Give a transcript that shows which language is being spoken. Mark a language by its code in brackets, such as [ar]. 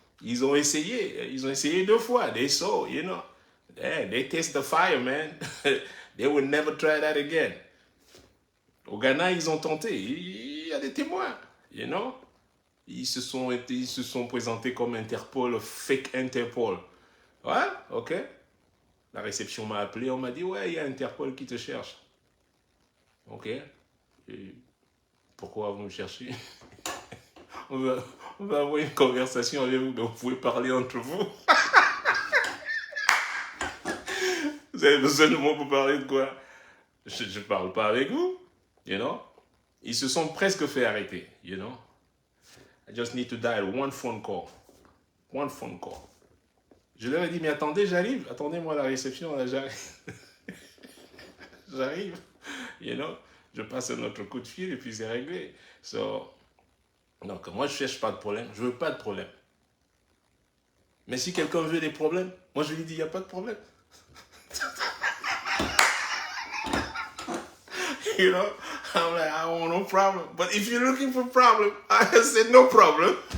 [fr] Ils ont essayé 2 fois. [en] They saw, you know. Yeah, they taste the fire, man. They will never try that again. [fr] Au Ghana, ils ont tenté. Il y a des témoins, [en] you know. [fr] Ils se sont présentés comme Interpol, [en] fake Interpol. [fr] Ouais, ok. La réception m'a appelé, on m'a dit, ouais, il y a Interpol qui te cherche. Ok. Et pourquoi vous me cherchez? on va avoir une conversation avec vous, mais vous pouvez parler entre vous. Vous avez besoin de moi pour parler de quoi? Je ne parle pas avec vous, [en] you know. [fr] Ils se sont presque fait arrêter, [en] you know. I just need to dial one phone call. One phone call. [fr] Je leur ai dit, mais attendez, j'arrive. Attendez-moi à la réception, là, j'arrive. J'arrive, [en] you know. [fr] Je passe un autre coup de fil et puis c'est réglé. So, donc, moi, je ne cherche pas de problème. Je ne veux pas de problème. Mais si quelqu'un veut des problèmes, moi, je lui dis, il n'y a pas de problème. [en] You know, I'm like, I want no problem. But if you're looking for problem, I said no problem.